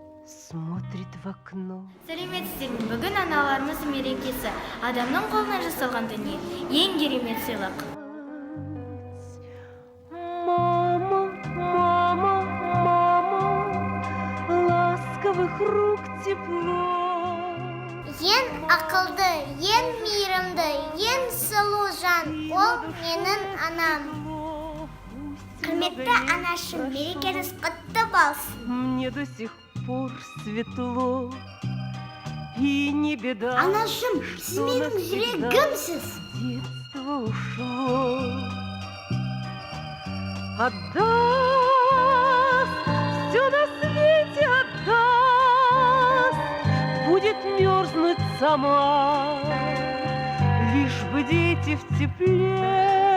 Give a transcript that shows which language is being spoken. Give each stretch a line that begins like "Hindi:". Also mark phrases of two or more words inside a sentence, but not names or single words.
Russian: смотрит в окно.
Kazakh: Сәлеметсіздер ме? Бүгін аналарымыз мерекесі. Адамның қолынан жасалған дүние ең керемет сыйлық.
Russian: Мама, мама, мама, ласковых рук тепло.
Kazakh: Ең ақылды, ең мейірімді, ең сұлу жан, ол менің анам. Құрметті анашым, мерекеңіз құтты болсын.
Russian: Мне до сих пор светло, и не беда,
Kazakh: Анашым, сіз менің жүрегімсіз.
Russian: детство ушло. Отдаст, все на свете отдаст, будет мерзнуть сама, лишь бы дети в тепле